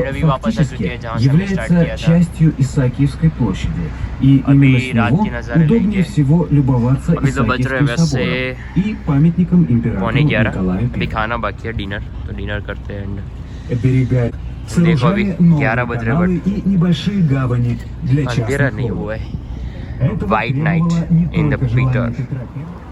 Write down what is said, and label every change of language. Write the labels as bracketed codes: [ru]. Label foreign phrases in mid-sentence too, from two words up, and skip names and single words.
[hi] वापस आ चुके हैं जहाँ से हमने स्टार्ट [ru] является [hi] किया था। [ru] частью Исаакиевской площади, и [hi] अभी [ru] именно с [hi] रात [ru] него [hi] के नज़ारे [ru] удобнее [hi] लेंगे। [ru] всего любоваться [hi] अभी तो बज रहे हैं [ru] Исаакиевским [hi] वैसे [ru] собором и памятником императору [hi] 11:45। [ru] Николаю [hi] अभी [ru] I. [hi] खाना बाकी है, डिनर, तो डिनर करते हैं एंड [ru] Берега [hi] देखो अभी [ru] сооружали новые [hi] 11 बज रहे [ru] каналы [hi] बट [ru] и небольшие гавани для [hi] अंधेरा [ru] частных [hi] नहीं [ru] лодок. [hi] हुआ है। [ru] Этого [en] White night [ru] требовало не [en] in the [ru] только желание [en] Peter. [ru] Петра I.